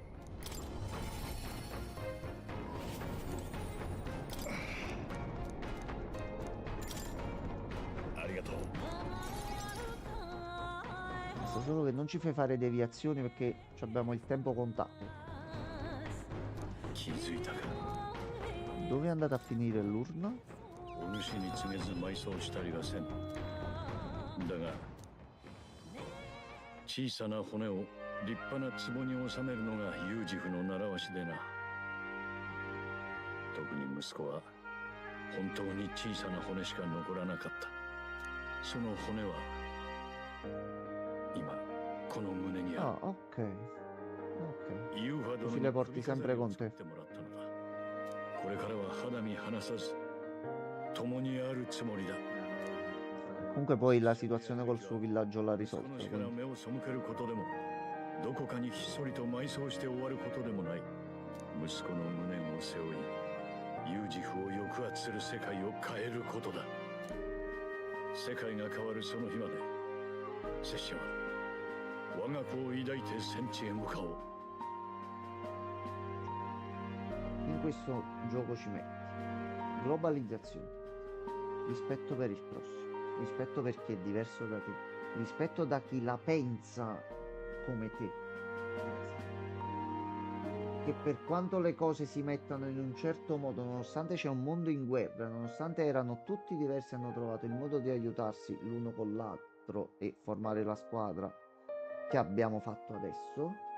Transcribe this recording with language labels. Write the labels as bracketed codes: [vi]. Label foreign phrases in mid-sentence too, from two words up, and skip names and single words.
[it] Basta solo che non ci fai fare deviazioni perché abbiamo il tempo contato. Dove è andata a finire l'urna? [ja] お主に告げず埋葬したりはせん。だが小さな骨を立派な壺に収めるのがユージフの習わしでな。特に息子は本当に小さな骨しか残らなかった。その骨は今この胸にある。 [it] Ah, ok. Ok. [ja] ユーファ殿 [it] Così [ja] に [it] le [ja] 首 [it] porti [ja] 飾 [it] sempre [ja] りを [it] con [ja] 作っ [it] te. [ja] てもらったのだ。これからは肌身離さず共にあるつもりだ。 [it] Comunque poi la situazione col suo villaggio l'ha [ja] その [it] risolta. [ja] 死から [it] Quindi. [ja] 目を背けることでもどこかにひっそりと埋葬して終わることでもない。息子の無念を背負いユージフを抑圧する世界を変えることだ。世界が変わるその日まで拙者は我が子を抱いて戦地へ向かおう。 [it] In questo gioco ci metti globalizzazione, rispetto per il prossimo, rispetto per chi è diverso da te, rispetto da chi la pensa come te, che per quanto le cose si mettano in un certo modo, nonostante c'è un mondo in guerra, nonostante erano tutti diversi, hanno trovato il modo di aiutarsi l'uno con l'altro e formare la squadra che abbiamo fatto adesso.